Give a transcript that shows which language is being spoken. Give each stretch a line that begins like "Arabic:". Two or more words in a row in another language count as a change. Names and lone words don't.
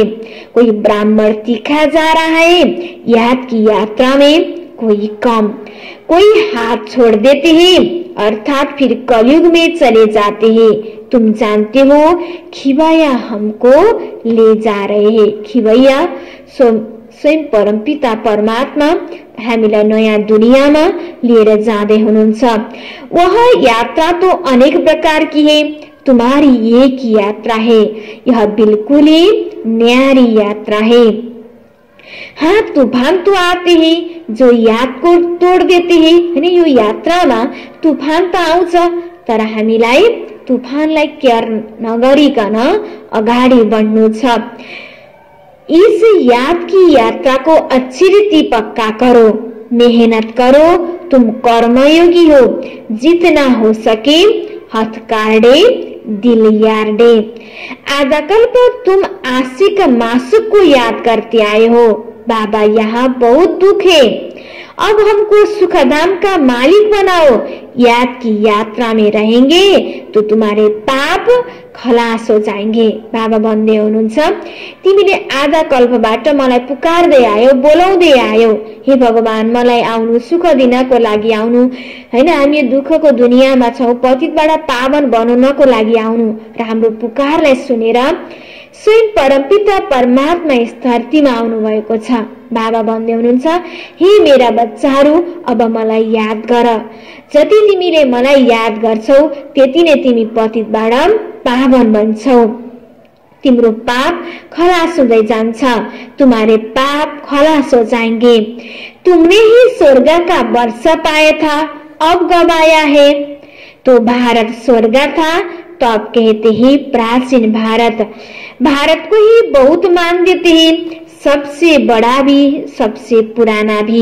Hindi: कोई ब्राह्मण तीखा जा रहा है याद की यात्रा में, कोई कम, कोई हाथ छोड़ देते हैं अर्थात फिर कलयुग में चले जाते हैं। तुम जानते हो खिवैया हमको ले जा रहे हैं।
Nepali: खिवैया स्वयं परमपिता परमात्मा हामीलाई नयाँ दुनियामा लिएर जाँदै हुनुहुन्छ।
Hindi: वह यात्रा तो अनेक प्रकार की है, तुम्हारी एक ही यात्रा है, यह बिल्कुल ही न्यारी यात्रा है। हाँ, तूफान तो आते हैं जो याद को तोड़ देते हैं,
Nepali: हैन? यो यात्रामा तूफान त आउँछ, तर हामीलाई तूफानलाई केयर नगरिकन अगाडि बढ्नु छ।
Hindi: इस याद की यात्रा को अच्छी रीति पक्का करो, मेहनत करो, तुम कर्मयोगी हो। जितना हो सके हथकार्डे दिल यार्डे। आजकल पर तुम आशिक मासुक को याद करते आए हो, बाबा यहाँ बहुत दुख है, अब हमको सुखधाम का मालिक बनाओ। याद की यात्रा में रहेंगे तो तुम्हारे पाप खलास हो जाएंगे।
Nepali: बाबा भन्दै हुनुहुन्छ, तिमीले आधा कल्पबाट मलाई पुकार्दै आयो, बोलाउँदै आयो, हे भगवान मलाई आउनु, सुख दिनको लागि आउनु, हैन? हामी दुःखको दुनियाँमा छौं, पतितबाट पावन बनाउनको लागि आउनु र हाम्रो पुकारलाई सुनेर स्वयं परमपिता परमात्मा यस धरतीमा आउनु भएको छ। बाबा भन्दै हुनुहुन्छ, हे मेरा बच्चाहरू अब मलाई याद गर। जति तिमीले मलाई याद गर्छौ त्यति नै तिमी पतितबाट पावन बन्छौ। तिम्रो पाप खलास हुँदै जान्छ,
Hindi: तुम्हारे पाप खलास हो जाएंगे। तुमने ही स्वर्ग का वर्ष पाया था, अब गवाया है। तो भारत स्वर्ग था तो अब कहते हैं प्राचीन भारत। भारत को ही बहुत मान देते हैं, सबसे बड़ा भी सबसे पुराना भी।